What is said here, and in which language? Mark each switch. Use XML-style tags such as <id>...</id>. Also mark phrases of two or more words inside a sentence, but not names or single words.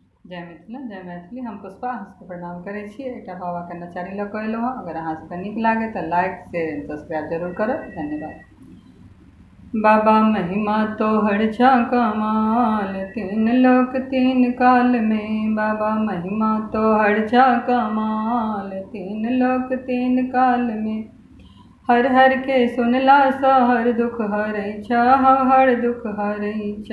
<mai>जय मिथिला जय मैथिली। हम पुष्पा अहाँके प्रणाम करै छी। एकटा बाबाके नचारी लऽ कऽ एलहुँ हँ। अगर अहाँसभके नीक लागे तऽ</mai> <en>like share and subscribe</en> <mai>जरूर करब। धन्यवाद। बाबा महिमा तोहर छा कमाल, तीन लोक तीन काल में। बाबा महिमा तोहर छा कमाल, तीन लोक तीन काल में। हर हर के सुनला सा हर दुख हरै छा, हर दुख हरै छा।</mai>